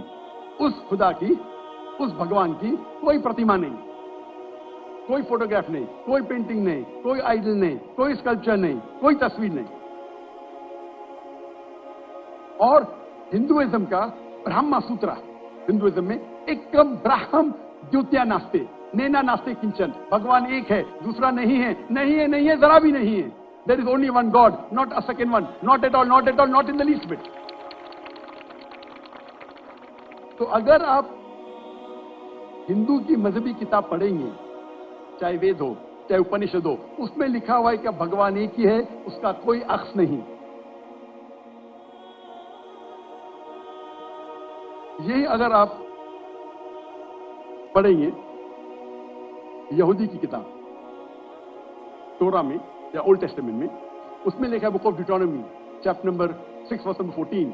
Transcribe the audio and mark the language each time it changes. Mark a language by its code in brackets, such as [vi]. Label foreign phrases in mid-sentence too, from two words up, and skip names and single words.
[ur] اس خدا کی, اس بھگوان کی کوئی پرتیما نہیں, کوئی فوٹوگراف نہیں, کوئی پینٹنگ نہیں, کوئی آئیڈل نہیں, کوئی اسکلپچر نہیں, کوئی تصویر نہیں. اور ہندوازم کا برہما سوترا, ہندوازم میں [sa] एकम् ब्रह्म द्वितीय नास्ति, नेना नास्ति किंचन. [ur] بھگوان ایک ہے, دوسرا نہیں ہے, نہیں ہے, نہیں ہے, ذرا بھی نہیں ہے. [en] There is only one God, not a second one, not at all, not at all, not in the least bit. [ur] تو اگر آپ ہندو کی مذہبی کتاب پڑھیں گے, چاہے وید ہو چاہے اپنشد ہو, اس میں لکھا ہوا ہے کہ بھگوان ایک ہی ہے, اس کا کوئی عکس نہیں. یہی اگر آپ پڑھیں گے یہودی کی کتاب تورا میں یا اولڈ ٹیسٹمنٹ میں, اس میں لکھا ہے بک آف ڈیوٹرانومی, [en] Chapter number 6 verse number 14.